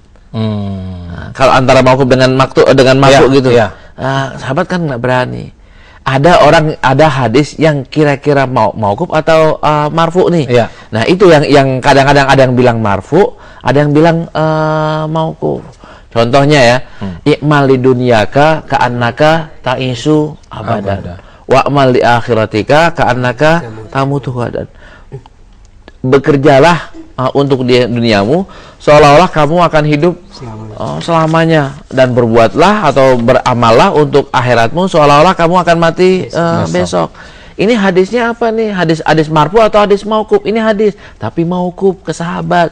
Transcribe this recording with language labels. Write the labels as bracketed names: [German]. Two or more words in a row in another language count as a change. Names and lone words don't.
[Indonesian] Kalau antara mauquf dengan marfu gitu, sahabat kan nggak berani. Ada hadis yang kira-kira mauquf atau marfu nih. Nah, itu yang kadang-kadang ada yang bilang marfu, ada yang bilang mauquf. Contohnya ya, [Arabic] اعمل لدنياك كأنك تعيش أبدا. واعمل لآخرتك كأنك تموت غدا. [Indonesian] Bekerjalah untuk duniamu seolah-olah kamu akan hidup selamanya, dan berbuatlah atau beramallah untuk akhiratmu seolah-olah kamu akan mati besok. Ini hadisnya apa nih? Hadis marfu atau hadis mauquf? Ini hadis tapi mauquf ke sahabat.